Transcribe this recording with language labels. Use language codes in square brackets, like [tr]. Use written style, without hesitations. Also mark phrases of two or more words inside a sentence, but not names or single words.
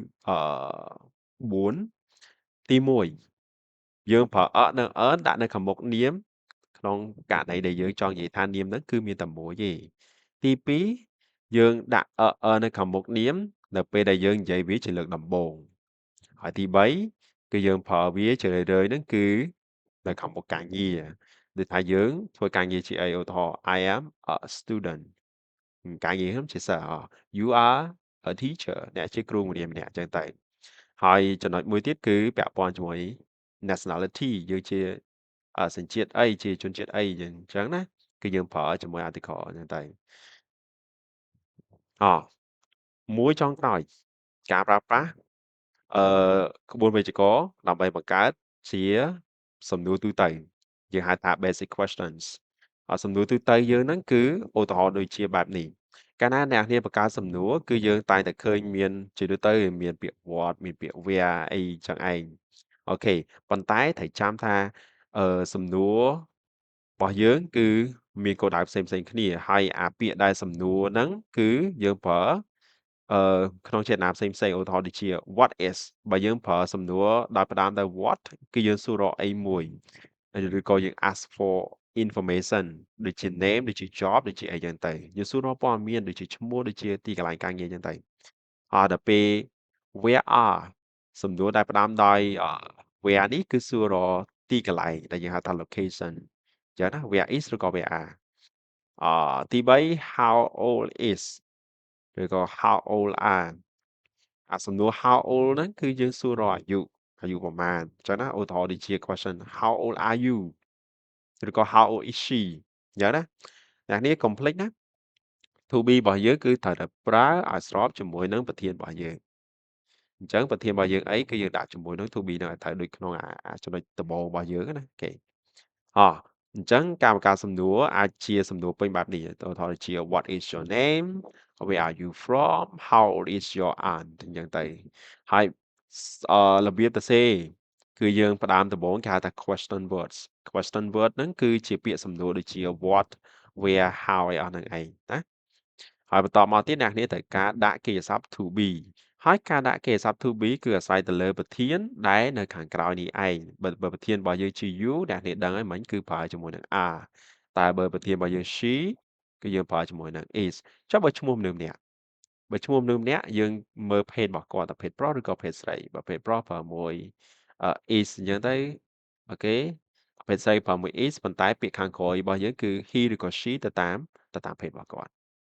[km] 4 ទី1យើងប្រើនិង earn ដាក់នៅខាងមុខនាមក្នុងករណីដែលយើងចង់និយាយថានាមហ្នឹងគឺមានតែមួយទេទី2យើង ដាក់នៅខាងមុខនាមនៅពេលដែលយើងនិយាយវាជាលើកដំបូងហើយទី3គឺយើងប្រើវាជារឿយៗហ្នឹងគឺនៅខាងមុខការងារដូចថាយើងធ្វើការងារជាអីឧទាហរណ៍ [en] I am a student [km] ការងារខ្ញុំជាសិស្ស [en] you are a teacher [km] អ្នកជាគ្រូម្នាក់អញ្ចឹងទៅហើយចំណុចមួយទៀតគឺពាក់ព័ន្ធជាមួយ nationality យើងជាសញ្ជាតិអីជាជនជាតិអីអញ្ចឹងណាគឺយើងប្រើជាមួយ article អញ្ចឹងទៅ មួយចុងក្រោយការប្រើប្រាស់ក្បួនវេយ្យាករណ៍ដើម្បីបង្កើតជាសំណួរទូទៅយើងហៅថា [en] basic questions [km] សំណួរទូទៅយើងហ្នឹងគឺឧទាហរណ៍ដូចជាបែបនេះកាលណាអ្នកនាងបង្កើតសំណួរគឺយើងតែងតែឃើញមានជាទូទៅមានពាក្យ what មានពាក្យ where អីចឹងឯងអូខេប៉ុន្តែត្រូវចាំ ថាសំណួររបស់យើងគឺមានគោលដៅផ្សេងៗគ្នាហើយអាពាក្យដែលសំណួរហ្នឹងគឺយើងប្រើក្នុងចេតនាផ្សេងៗឧទាហរណ៍ដូចជា [en] what is [km] បើយើងប្រើសំណួរដោយផ្ដើមដោយ what គឺយើងសួររកអីមួយឬ ក៏យើង [en] ask for information [km] ដូចជា name ដូចជា job ដូចជាអីចឹងទៅយើងសួររកព័ត៌មានដូចជាឈ្មោះដូចជាទីកន្លែងការងារចឹងទៅដល់ពេល [en] where are [km] សំណួរដែលផ្ដើមដោយwhere នេះ គឺសួររកទីកន្លែងដែលយើងហៅថា location ចឹងណា [en] where is [km] ឬក៏ [en] where are [km] ទី3 [en] how old is [km] ឬក៏ [en] how old are [km] សំណួរ [en] how old [km] ហ្នឹងគឺយើងសួររកអាយុប្រមាណអញ្ចឹងណាឧទាហរណ៍ដូចជា [en] question how old are you [km] ឬក៏ [en] how old is she [km] អញ្ចឹងណាអ្នកនេះកុំភ្លេចណា [en] to be [km] របស់យើងគឺត្រូវតែប្រើឲ្យស្របជាមួយនឹងប្រធានរបស់យើងអញ្ចឹងប្រធានរបស់យើងអីគឺយើងដាក់ជាមួយនឹង [en] to be [km] ហ្នឹងឲ្យត្រូវដូចក្នុងចំណុចដំបូងរបស់យើងណាអូខេអញ្ចឹងការបង្កើតសំណួរអាចជាសំណួរពេញបែបនេះឧទាហរណ៍ជា [en] What is your name? Where are you from? How old is your aunt? [km] អញ្ចឹងទៅហើយរបៀបសរសេរគឺយើងផ្ដើមដំបូងគេហៅថា [en] question words question word [km] ហ្នឹងគឺជាពាក្យសំណួរដូចជា [en] what where how [km] អីអស់ហ្នឹងឯងណាហើយបន្តមក ទៀតអ្នកនាងត្រូវការដាក់កិច្ចសព្ទ [en] to be [km] ហើយការដាក់កិច្ចសព្ទ [en] to be [km] គឺអាស្រ័យទៅលើប្រធានដែលនៅខាងក្រោយនេះឯងបើប្រធានរបស់យើងជា you អ្នកនាងដឹងហើយមិញគឺប្រើជាមួយនឹង are តែបើប្រធានរបស់យើង she គឺយើងប្រើជាមួយនឹង is ចុះបើឈ្មោះមនុស្សម្នាក់បើឈ្មោះមនុស្សម្នាក់យើងមើលភេទរបស់គាត់ថាភេទប្រុសឬក៏ភេទស្រីបើភេទប្រុសប្រើមួយ is អញ្ចឹងទៅអូខេភេទស្រីប្រើមួយ is ប៉ុន្តែពាក្យខាងក្រោយរបស់យើងគឺ he ឬក៏ she ទៅតាមភេទរបស់គាត់